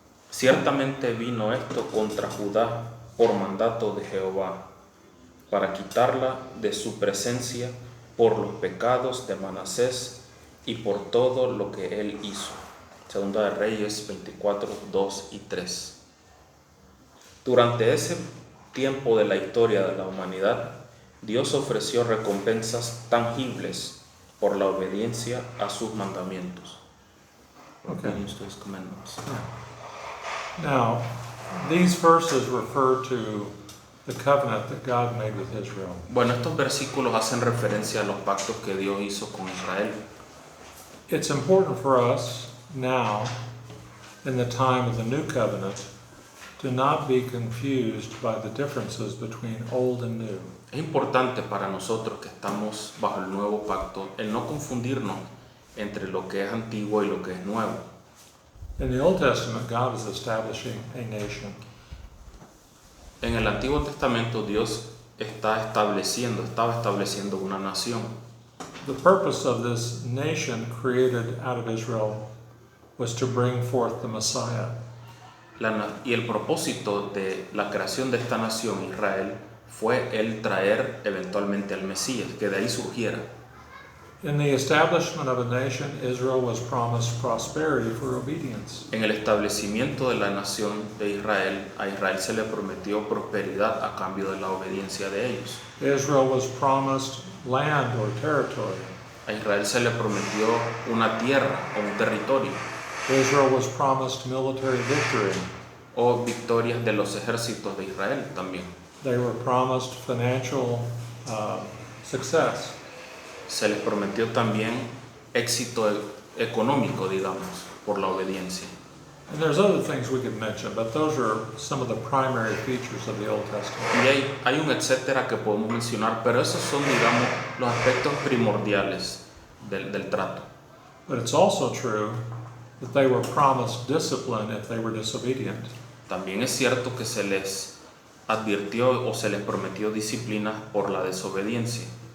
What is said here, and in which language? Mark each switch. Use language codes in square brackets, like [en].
[es] Ciertamente vino esto contra Judá por mandato de Jehová, para quitarla de su presencia por los pecados de Manasés y por todo lo que él hizo. Segunda de Reyes 24, 2 y 3. Durante ese tiempo de la historia de la humanidad, Dios ofreció recompensas tangibles por la obediencia a sus mandamientos. [en] Okay. Obedience to his commandments. Now, these verses refer to the covenant that God made with Israel. [es] Bueno, estos versículos hacen referencia a los pactos que Dios hizo con Israel. [en] It's important for us now, in the time of the new covenant, to not be confused by the differences between old and new. [es] Es importante para nosotros que estamos bajo el nuevo pacto el no confundirnos entre lo que es antiguo y lo que es nuevo. [en] In the Old Testament, God is establishing a nation. [es] En el Antiguo Testamento Dios estaba estableciendo una nación. [en] The purpose of this nation created out of Israel was to bring forth the Messiah. [es] Y el propósito de la creación de esta nación, Israel, fue el traer eventualmente al Mesías, que de ahí surgiera. [en] In the establishment of a nation, Israel was promised prosperity for obedience. [es] En el establecimiento de la nación de Israel, a Israel se le prometió prosperidad a cambio de la obediencia de ellos. [en] Israel was promised land or territory. [es] A Israel se le prometió una tierra o un territorio, [en] Israel was promised military victory. [es] o victorias de los ejércitos de Israel también. [en] They were promised financial success. [es] Se les prometió también éxito económico, digamos, por la obediencia. [en] And there's other things we could mention, but those are some of the primary features of the Old Testament. [es] Y hay un etcétera que podemos mencionar, pero esos son, digamos, los aspectos primordiales del trato. [en] But it's also true that they were promised discipline if they were disobedient. [es] También es cierto que se les advirtió o se les prometió disciplina por la desobediencia.